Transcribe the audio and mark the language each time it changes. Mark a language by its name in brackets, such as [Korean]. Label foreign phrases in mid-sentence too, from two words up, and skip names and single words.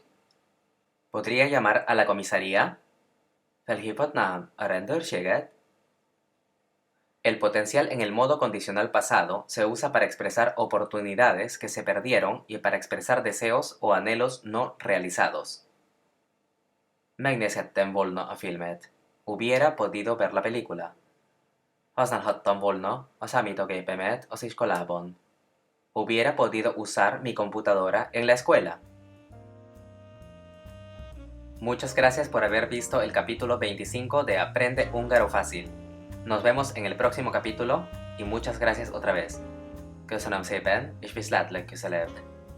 [Spanish] ¿Podría llamar a la comisaría? [Hungarian] Felhívhatnám a rendőrséget? [Spanish] El potencial en el modo condicional pasado se usa para expresar oportunidades que se perdieron y para expresar deseos o anhelos no realizados. [Hungarian] Megnézhettem volna a filmet. [Spanish] Hubiera podido ver la película. [Hungarian] Használhattam volna a számítógépemet az iskolában. [Spanish] Hubiera podido usar mi computadora en la escuela. Muchas gracias por haber visto el capítulo 25 de Aprende Húngaro Fácil. Nos vemos en el próximo capítulo y muchas gracias otra vez. [Hungarian] Köszönöm szépen, és viszlát legközelebb!